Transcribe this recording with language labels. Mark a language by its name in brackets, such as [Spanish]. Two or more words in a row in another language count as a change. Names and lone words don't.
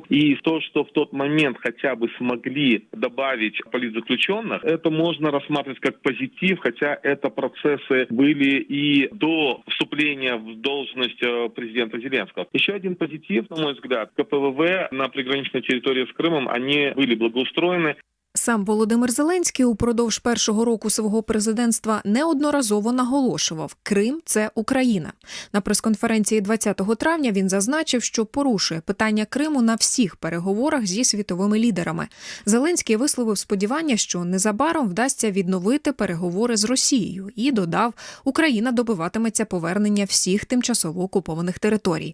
[Russian] И то, что в тот момент хотя бы смогли добавить политзаключенных, это можно рассматривать как позитив, хотя это процессы были и до вступления в должность президента Зеленского. Еще один позитив, на мой взгляд, КПВВ на приграничной территории с Крымом, они были благоустроены. [Ukrainian] Сам Володимир Зеленський упродовж першого року свого президентства неодноразово наголошував – Крим – це Україна. На прес-конференції 20 травня він зазначив, що порушує питання Криму на всіх переговорах зі світовими лідерами. Зеленський висловив сподівання, що незабаром вдасться відновити переговори з Росією і додав, Україна добиватиметься повернення всіх тимчасово окупованих територій.